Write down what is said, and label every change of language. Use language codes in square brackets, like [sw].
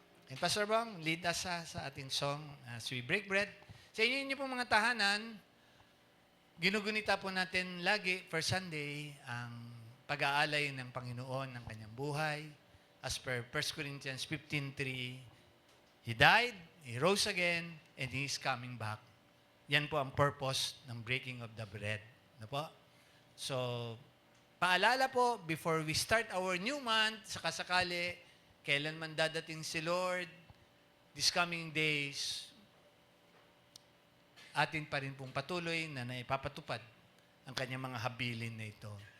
[en] And Pastor Bong, lead us [tl] sa ating [en] song as we break bread. [tl] Sa inyo pong mga tahanan, ginugunita po natin lagi for Sunday ang pag-aalay ng Panginoon ng kanyang buhay. [en] As per 1 Corinthians 15:3, He died, He rose again, and He is coming back. [tl] Yan po ang purpose ng breaking of the bread. Ano po? So, paalala po, [en] before we start our new month, [tl] sakasakali, kailan man dadating si Lord, [en] these coming days, [tl] atin pa rin pong patuloy na naipapatupad ang kanyang mga habilin na ito.